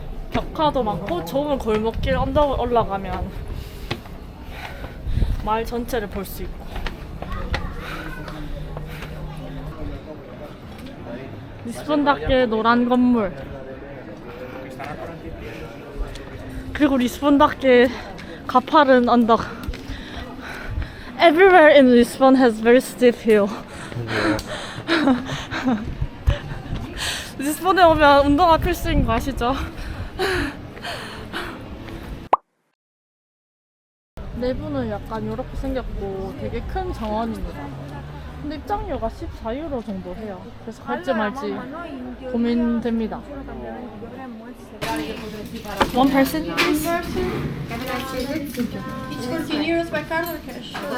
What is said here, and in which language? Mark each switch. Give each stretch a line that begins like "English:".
Korean: 벽화도 많고 좁은 골목길 언덕을 올라가면 마을 전체를 볼 수 있고. 리스본답게 노란 건물, 그리고 리스본답게 가파른 언덕.
English: Everywhere in Lisbon has very steep hill.
Korean: 리스본에 오면 운동화 필수인 거 아시죠? 내부는 약간 이렇게 생겼고 되게 큰 정원입니다. 근데 입장료가 14유로 정도 해요. 그래서 갈지 말지 고민됩니다.
English: One person? It's 14 euros by card or cash?